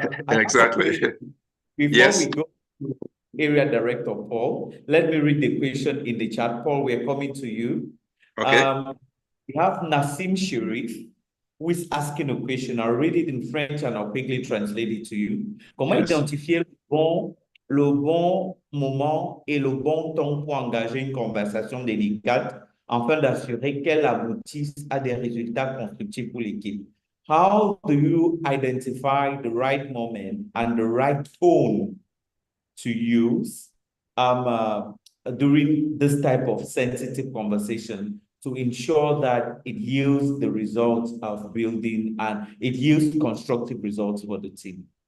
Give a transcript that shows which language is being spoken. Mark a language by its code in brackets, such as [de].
[en] exactly. Before we go to Area Director Paul, let me read the question in the chat. Paul, we're coming to you. Okay. We have Nassim Sharif, who is asking a question. I'll read it in French and I'll quickly translate it to you. [fr] Comment identifier le bon moment et le bon temps pour engager une conversation délicate afin d'assurer qu'elle aboutisse à des résultats constructifs pour l'équipe? [en] How do you identify the right moment and the right tone to use during this type of sensitive conversation to ensure that it yields the results of building and it yields constructive results for the team?